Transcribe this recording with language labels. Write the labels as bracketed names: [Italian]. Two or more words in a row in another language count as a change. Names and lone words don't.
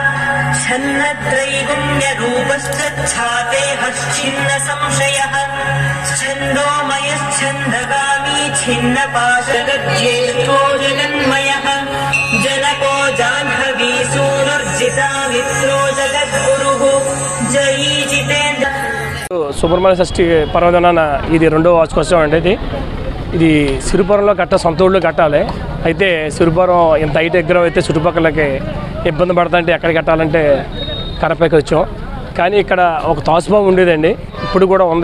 [Sanskrit] छन्नत्रैगुण्यरूपश्चिन्नसंशयः छन्दोमयश्छन्दगामी छिन्नपाशगज्येष्ठो जगन्मयः जनको जाह्नवी सूनुर्जितामित्रो जगद्गुरुः जयी जितेन्द्र. [Telugu] సుబ్రహ్మణ్య షష్ఠి పర్వదినాన ఇది 2వ వార్షికోత్సవం అండి. ఇది సిరిపురంలో సొంత ఊళ్ళో కట్టాలి. అయితే సిరిపురం ఇంత హైట్ విగ్రహం అయితే చుట్టుపక్కలకి ఇబ్బంది పడుతుంటే ఎక్కడ కట్టాలంటే కడపకి వచ్చాం. కానీ ఇక్కడ ఒక తాసుబాబు ఉండేదండి, ఇప్పుడు కూడా ఉంది.